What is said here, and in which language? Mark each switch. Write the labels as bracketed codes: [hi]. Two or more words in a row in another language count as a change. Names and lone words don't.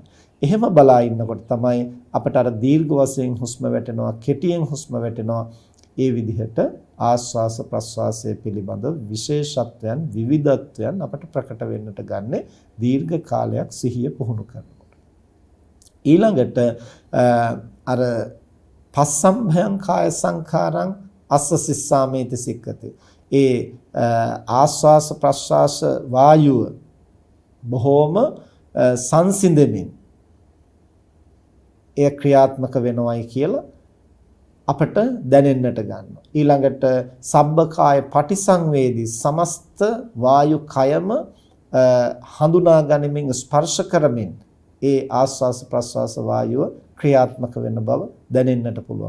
[si] එහෙම බලා ඉන්නකොට තමයි අපට අර දීර්ඝ වශයෙන් හුස්ම වැටෙනවා කෙටියෙන් හුස්ම වැටෙනවා ඒ විදිහට ආස්වාස ප්‍රස්වාසයේ පිළිබඳ විශේෂත්වයන් විවිධත්වයන් අපට ප්‍රකට වෙන්නට ගන්නේ දීර්ඝ කාලයක් සිහිය පුහුණු කරනකොට. [pi] ඊළඟට අර පස්සම්භයං කාය සංඛාරං අස්ස සිස්සාමේති සික්කති. [si] ඒ ආස්වාස ප්‍රස්වාස වායුව බොහෝම සංසිඳෙමින් එය ක්‍රියාත්මක වෙනවයි කියලා අපට දැනෙන්නට ගන්නවා. ඊළඟට [pi] සබ්බකාය පටිසංවේදී [si] සමස්ත වායු කයම හඳුනා ගනිමින් ස්පර්ශ කරමින් ඒ ආස්වාස ප්‍රස්වාස වායුව ක්‍රියාත්මක වෙන බව දැනෙන්නට පුළුවන්.